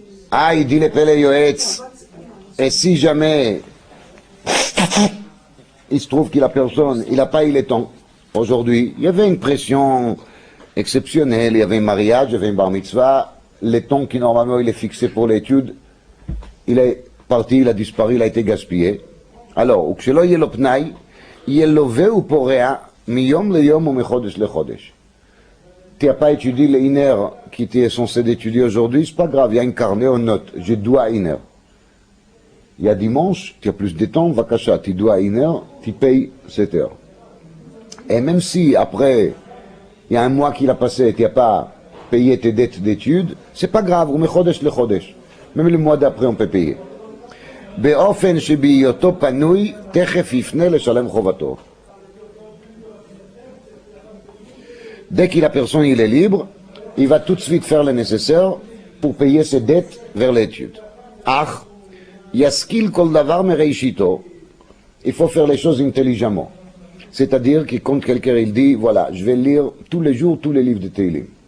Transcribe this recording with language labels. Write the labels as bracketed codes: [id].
[fr] Ah, il dit le Pele Yoetz, et si jamais il se trouve que la personne, il n'a pas eu le temps, aujourd'hui, il y avait une pression exceptionnelle, il y avait un mariage, il y avait un bar mitzvah, le temps qui normalement il est fixé pour l'étude, il est parti, il a disparu, il a été gaspillé. Alors, [he] וכשלא יהיה לו פנאי, יהיה לווה ופורע מיום ליום ומחודש לחודש. [fr] Tu n'as pas étudié les 1 heure qui tu es censé d'étudier aujourd'hui, c'est pas grave, il y a un carnet, on note, je dois 1 heure. Il y a dimanche, tu as plus de temps, vakasha, tu dois 1 heure, tu payes 7 heures. Et même si après, il y a un mois qu'il a passé et tu n'as pas payé tes dettes d'études, c'est pas grave, [he] ou mechodesh le chodesh. [fr] Même le mois d'après, on peut payer. [he] באופן שבהיותו פנוי, תכף יפנה לשלם חובתו. [fr] Dès que la personne il est libre, il va tout de suite faire le nécessaire pour payer ses dettes vers l'étude. [he] Ach, yaskil kol davar mereishito. [fr] Il faut faire les choses intelligemment. C'est-à-dire que quand quelqu'un il dit, voilà, je vais lire tous les jours tous les livres de Teilim.